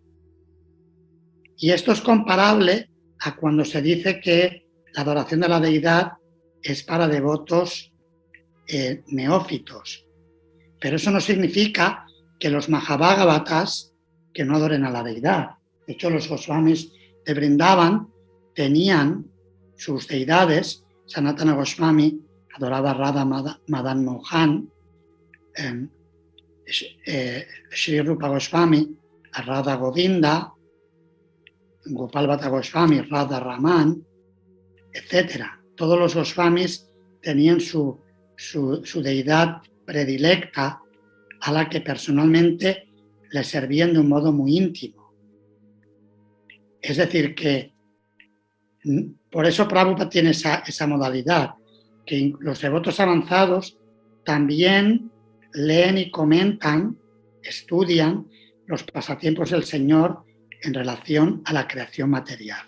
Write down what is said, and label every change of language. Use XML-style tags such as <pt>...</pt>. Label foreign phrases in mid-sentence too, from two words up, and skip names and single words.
<es>Y esto es comparable a cuando se dice que la adoración de la deidad es para devotos neófitos. Pero eso no significa que los Mahabhagavatas que no adoren a la deidad. De hecho, los Goswamis de Vrindavan tenían sus deidades. Sanatana Goswami adoraba a Radha Madan Mohan, Sri Rupa Goswami a Radha Govinda, Gopal Bhatta Goswami, Radha Raman, etc. Todos los Goswamis tenían su deidad predilecta a la que personalmente le servían de un modo muy íntimo. Es decir, que por eso Prabhupada tiene esa modalidad, que los devotos avanzados también leen y comentan, estudian los pasatiempos del Señor en relación a la creación material.</es>